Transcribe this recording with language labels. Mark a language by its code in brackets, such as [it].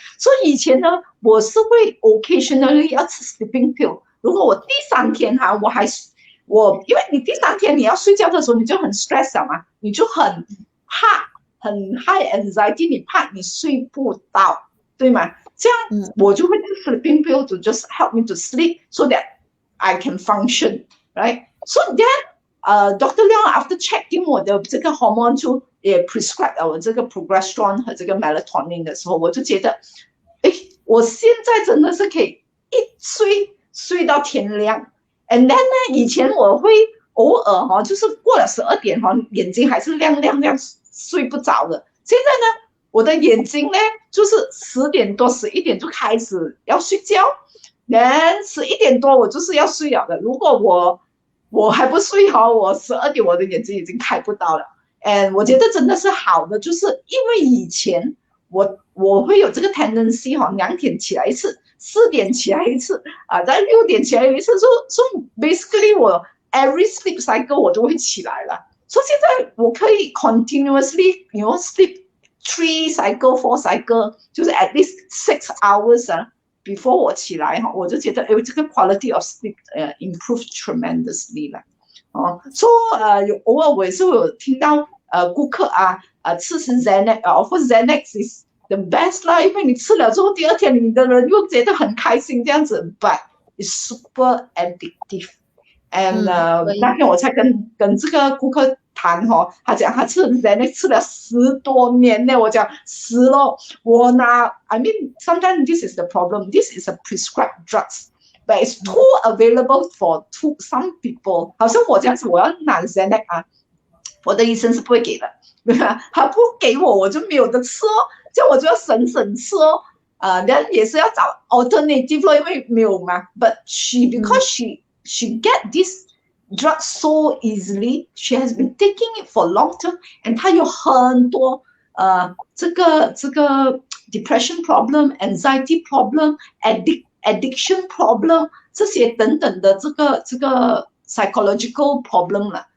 [zh] 所以以前呢，我是会 occasionally 要吃 sleeping pill。如果我第3天哈、因为你第3天你要睡觉的时候，你就很 stress 了嘛，你就很怕。很 high anxiety， 你怕你睡不到，对吗？这样我就会 [en] sleeping pill to just help me to sleep so that I can function, right? So then, Dr. [zh] Leong after checking 我的这个 hormone 就也 prescribe 了我这个 progesterone 和这个 melatonin 的时候，我就觉得，哎，我现在真的是可以一睡到天亮。 And then 呢，以前我会偶尔哈，就是过了12点哈，眼睛还是亮睡不着的。现在呢，我的眼睛呢，就是10点多、11点就开始要睡觉，连11点多我就是要睡了的。如果我还不睡好，我12点我的眼睛已经开不到了。我觉得真的是好的，就是因为以前我会有这个 tendency 哈，2点起来一次，4点起来一次啊，在6点起来一次， [en] so basically [zh] 我 every sleep cycle 我都会起来了。所以现在我可以 continuously sleep 3 cycle 4 cycle， 就是 [en] at least 6 hours [zh] 啊，before 我起来哈，我就觉得这个 quality of sleep improve tremendously 了。所以偶尔我也是有听到顾客吃 Xanax 或者 [en] Xanax is the best [zh] 啦，因为你吃了之后第二天你的人又觉得很开心这样子 ， [en] but it's super addictive。 [zh] 那天我才跟这个顾客谈哈， [en] 他讲他吃 Xanax 吃了10多年呢， [zh] 我讲死了，我拿 [en] I mean sometimes this is the problem, this is a prescribed drugs, but it's too available for some people。 [zh] 好像我这样子，我要拿 Xanax 我的医生是不会给的，对吧？他不给我就没有的吃哦，这样我就要省吃哦。人也是要找 alternative 因为没有嘛。 [en] But because she get this drug so easily, she has been taking it for long term, and [zh] 她有很多这个 [en] depression problem, anxiety problem, addiction problem 这些等等的这个 psychological problem 了。